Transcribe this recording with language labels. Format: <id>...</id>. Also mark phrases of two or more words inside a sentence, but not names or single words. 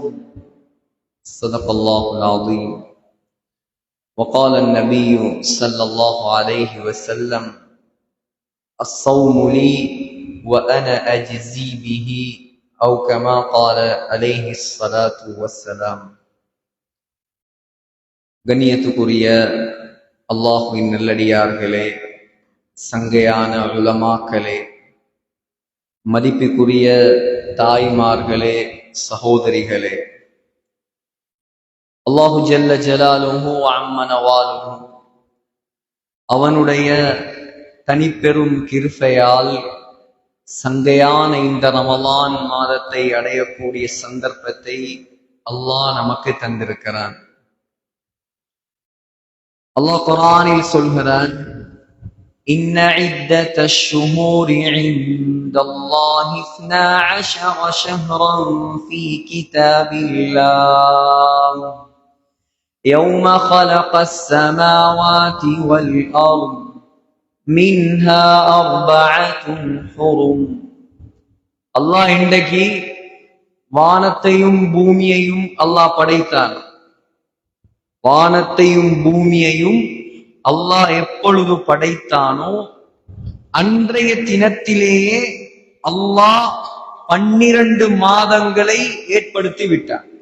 <ar>صدق الله العظيم. وقال النبي صلى الله عليه وسلم: الصوم لي وأنا أجزي به، أو كما قال عليه الصلاة والسلام.</ar> <ta>கண்ணியத்துக்குரிய அல்லாஹ்வின் நல்லடியார்களே, சங்கையான உலமாக்களே, மதிப்புக்குரிய தாய்மார்களே, சகோதரிகளே,</ta> <ar>الله جل جلاله عم نواله</ar> <ta>அவனுடைய தனிப்பெரும் கிருபையால் சங்கையான இந்த ரமலான் மாதத்தை அடையக்கூடிய சந்தர்ப்பத்தை அல்லாஹ் நமக்கு தந்திருக்கிறான். அல்லாஹ் குர்ஆனில் சொல்கிறான்:</ta> <ar>إن عدة الشهور عند الله 12 شهرا في كتاب الله يوم خلق السماوات والأرض منها 4 حرم.</ar> <ta>அல்லாஹ் இன்றைக்கு வானத்தையும் பூமியையும் அல்லாஹ் படைத்தான். வானத்தையும் பூமியையும் அல்லாஹ் எப்பொழுது படைத்தானோ அன்றைய தினத்திலேயே அல்லாஹ் 12 மாதங்களை ஏற்படுத்தி விட்டான்.</ta>